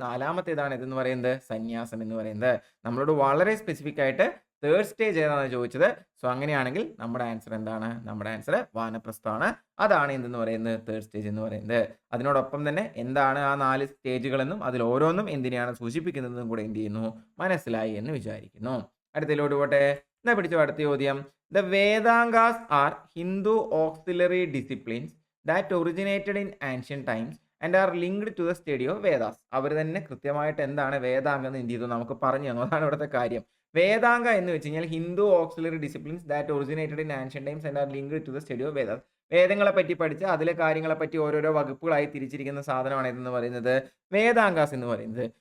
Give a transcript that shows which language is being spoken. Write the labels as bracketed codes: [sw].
[ml] നാലാമത്തേതാണ് ഇതെന്ന് പറയുന്നത്, സന്യാസം എന്ന് പറയുന്നത്. നമ്മളോട് വളരെ സ്പെസിഫിക് ആയിട്ട് തേർഡ് സ്റ്റേജ് ഏതാണെന്ന് ചോദിച്ചത്. സോ അങ്ങനെയാണെങ്കിൽ നമ്മുടെ ആൻസർ എന്താണ്, നമ്മുടെ ആൻസർ വാനപ്രസ്ഥമാണ്. അതാണ് എന്തെന്ന് പറയുന്നത്, തേർഡ് സ്റ്റേജ് എന്ന് പറയുന്നത്. അതിനോടൊപ്പം തന്നെ എന്താണ് ആ 4 സ്റ്റേജുകളെന്നും അതിൽ ഓരോന്നും എന്തിനാണ് സൂചിപ്പിക്കുന്നതെന്നും കൂടെ എന്ത് ചെയ്യുന്നു, മനസ്സിലായി എന്ന് വിചാരിക്കുന്നു. അടുത്തതിലോട്ട് പോട്ടെ. എന്നാ പിടിച്ചോ അടുത്ത ചോദ്യം. [en] The Vedangas are Hindu auxiliary disciplines that originated in ancient times and are linked to the study of Vedas. [ml] അവർ തന്നെ കൃത്യമായിട്ട് എന്താണ് വേദാംഗം എന്ന് എന്ത് ചെയ്തു, നമുക്ക് പറഞ്ഞു തന്നു. അതാണ് ഇവിടുത്തെ കാര്യം. വേദാംഗ എന്ന് വെച്ച് കഴിഞ്ഞാൽ [en] Hindu auxiliary disciplines that originated in ancient times and are linked to the study of Vedas. [ml] വേദങ്ങളെ പറ്റി പഠിച്ച് അതിലെ കാര്യങ്ങളെ പറ്റി ഓരോരോ വകുപ്പുകളായി തിരിച്ചിരിക്കുന്ന സാധനമാണ് ഇതെന്ന് പറയുന്നത്, വേദാംഗാസ് എന്ന് പറയുന്നത്.